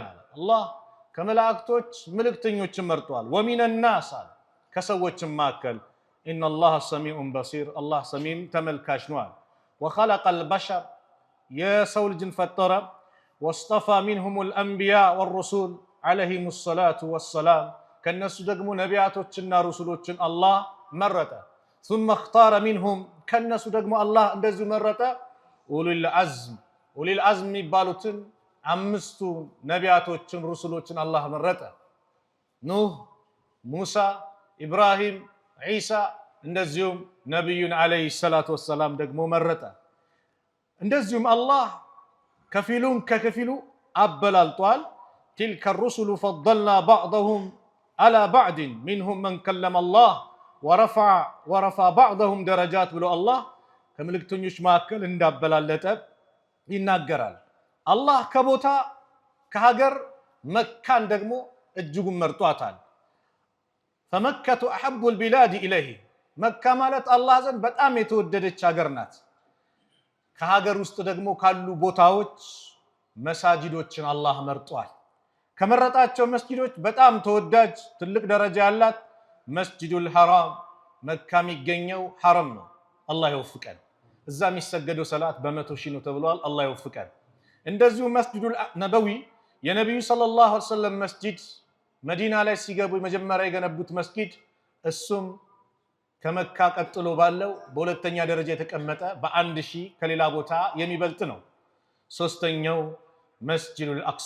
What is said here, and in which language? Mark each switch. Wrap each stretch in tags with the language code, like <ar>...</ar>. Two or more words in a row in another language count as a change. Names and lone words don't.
<am>አላህ ከመላእክቶች መልእክተኞችን መርጧል።</am> <ar>ومن الناس</ar> <am>ከሰዎችም መካከል</am> <ar>إن الله سميع بصير</ar> <am>አላህ ሰሚም ተመልካች ነው።</am> <ar>وخلق البشر</ar> <am>የሰው ልጅን ፈጠረ።</am> <ar>واصطفى منهم الأنبياء والرسل عليهم الصلاة والسلام</ar> <am>ከነሱ ደግሞ ነቢያቶችና ሩሱሎችን አላህ መረጠ።</am> <ar>ثم اختار منهم</ar> <am>ከነሱ ደግሞ አላህ እንደዚሁ መረጠ ኡሉል አዝም የሚባሉትን 5 ነቢያቶችን ሩሱሎችን አላህ መረጠ። ኑህ፣ ሙሳ፣ ኢብራሂም፣ ዒሳ እንደዚሁም ነብዩን</am> <ar>عليه الصلاة والسلام</ar> <am>ደግሞ መረጠ። እንደዚሁም አላህ ከፊሉን ከከፊሉ አበላልጧል።</am> <ar>تلك الرسل فضلنا بعضهم على بعض منهم من كلم الله ورفع بعضهم درجات</ar> <am>ብሎ አላህ ከመልእክተኞች መካከል እንዳበላለጠ ይናገራል። አላህ ከቦታ ከሀገር መካን ደግሞ እጅጉን መርጧታል።</am> <ar>فمكة أحب البلاد إليه</ar> <am>መካ ማለት አላህ ዘንድ በጣም የተወደደች ሀገር ናት። ከሀገር ውስጥ ደግሞ ካሉ ቦታዎች መሳጅዶችን አላህ መርጧል። ከመረጣቸው መስጊዶች በጣም ተወዳጅ ትልቅ ደረጃ ያላት መስጂዱል ሐራም መካ የሚገኘው ሐረም ነው። አላህ ይወፍቀን። እዛ የሚሰገደው ሰላት በ100 ሺህ ነው ተብሏል። አላህ ይወፍቀን። እንደዚሁ መስጂዱል ነበዊ የነብዩ</am> <ar>صلى الله عليه وسلم</ar> <am>መስጂድ መዲና ላይ ሲገቡ መጀመሪያ የገነቡት መስጂድ እሱም ከመካ ቀጥሎ ባለው በሁለተኛ ደረጃ የተቀመጠ በ1000 ከሌላ ቦታ የሚበልጥ ነው። ሶስተኛው መስጂዱል</am>